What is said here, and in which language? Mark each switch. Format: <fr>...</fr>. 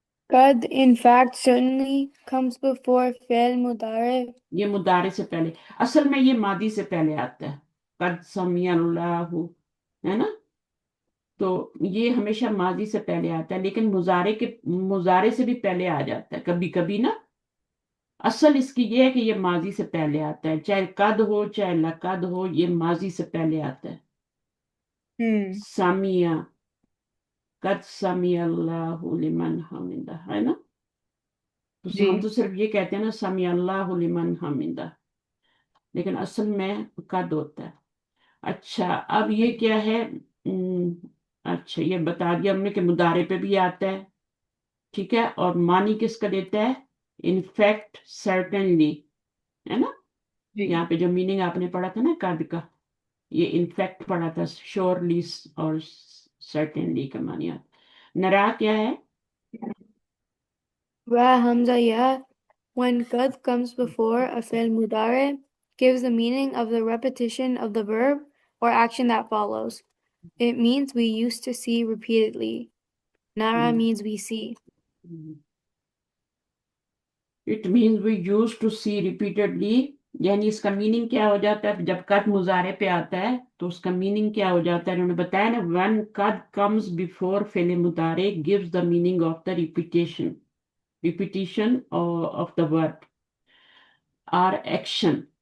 <en>Qad in fact certainly comes before fi'l mudari.</en> <hi>ये मुदारे से पहले, असल में ये मादी से पहले आता है, कद समिअल्लाहु, है ना। तो ये हमेशा माजी से पहले आता है, लेकिन मुजारे से भी पहले आ जाता है कभी कभी ना। असल इसकी ये है कि ये माजी से पहले आता है, चाहे कद हो चाहे लकद हो, ये माजी से पहले आता है। सामिया, कद समिअल्लाहु लिमन हमिदा, है ना। तो हम जी तो सिर्फ ये कहते हैं ना, समिअल्लाहु लिमन हमिदा, लेकिन असल में कद होता है। अच्छा, अब ये क्या है, अच्छा ये बता दिया हमने कि मुदारे पे भी आता है, ठीक है। और मानी किसका देता है, इनफैक्ट सर्टेनली, है ना। जी यहाँ पे जो मीनिंग आपने पढ़ा था ना कद का, ये इनफैक्ट पढ़ा था, श्योरली और सर्टेनली का मानी आता। नरा क्या है,</hi> <en>Ra hamza ya, when qad comes before a fi'l mudari, gives the meaning of the repetition of the verb or action that follows. It means we used to see repeatedly. Nara means we see. It means we use to see repeatedly.</en> <hi>यानी इसका meaning क्या हो जाता है, जब कद मुजारे पे आता है तो उसका मीनिंग क्या हो जाता है, उन्होंने बताया ना,</hi> <en>When कद comes before फेले मुतारे gives the meaning of the repetition of the verb or action.</en>